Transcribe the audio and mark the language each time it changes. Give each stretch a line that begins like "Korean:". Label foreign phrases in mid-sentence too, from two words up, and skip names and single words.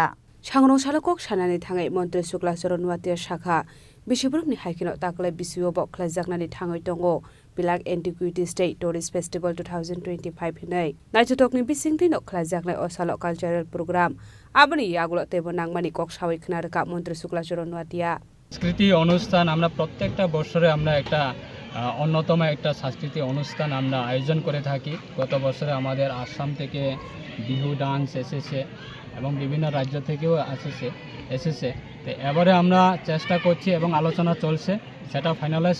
Kok Borok: Sangrongshla kok sanani thangai Mantri Shuklacharan Nuatia Shaka Bishibrukni haikino taklai bisiyo bo klaijaknani thangoi tongo Pilak Antiquities Day Tourist Festival 2025 hinai Naitutokni bisingti no klaijaknai osalo
English: cultural program
Kok Borok: aboni yaglo tebo nangmani kok sawai khnarka Mantri Shuklacharan Nuatia
Bangla: সাংস্কৃতিক অনুষ্ঠান আমরা প্রত্যেকটা বছরে আমরা একটা অন্যতম একটা সাংস্কৃতিক অনুষ্ঠান আমরা আয়োজন করে থাকি গত বছরে আমাদের আসাম থেকে বিহু ডান্স এসেছে এবং বিভিন্ন রাজ্য থেকেও এসেছে তো এবারে আমরা চেষ্টা করছি এবং আলোচনা চলছে সেটা ফাইনালাইজ